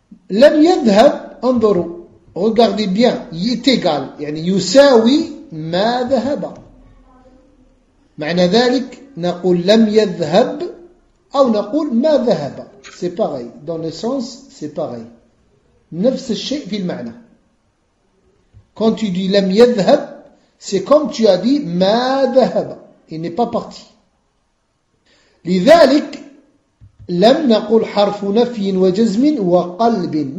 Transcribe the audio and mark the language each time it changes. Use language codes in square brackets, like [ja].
[ar] لم يذهب، انظروا [fr] regardez bien، est égal [ar] يعني يساوي ما ذهب. معنى ذلك نقول لم يذهب أو نقول ما ذهب، [fr] c'est pareil dans le sens، c'est pareil، [ar] نفس الشيء في المعنى. [fr] Quand tu dis [ar] لم يذهب [fr] c'est comme tu as dit [ar] ما ذهب، [fr] il n'est pas parti. [ar] لذلك لم نقول حرف نفي وجزم وقلب.